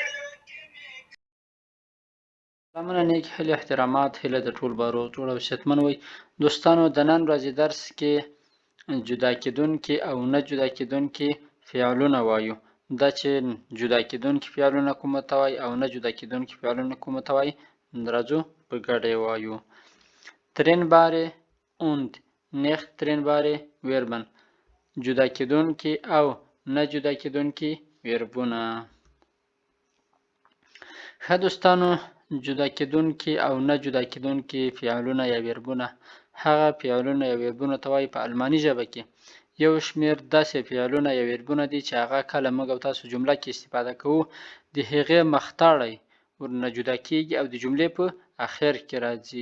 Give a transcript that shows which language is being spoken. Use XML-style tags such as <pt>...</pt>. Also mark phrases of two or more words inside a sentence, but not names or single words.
<ps>سلامونه نیک هیلې احترامات هیله د ټول بارو جوړ او شتمن وي دوستانو. د نن ورځې درس کې جدا کېدونکي او نه جدا کېدونکي فعلونه وایو. دا چې جدا کېدونکي فعلونه کومه ته وایي او نه جدا کېدونکي فعلونه کومه ته وایي راځو په ګډه یې وایو.</ps> <de>trennbare und nicht trennbare verben</de> <ps>جدا کېدونکي او نه جدا کېدونکي ویربونه. ښه دوستانو، جدا کېدونکي او نه جدا کېدونکي فعلونه یا ویربونه هغه فعلونه یا ویربونه ته وایي په الماني ژبه کې. یو شمېر داسې فعلونه یا ویربونه دي چې هغه کله موږ او تاسو جمله کې استفاده کوو د هغې مختاړی ورنه جدا کېږي او د جملې په اخر کې راځي.</ps>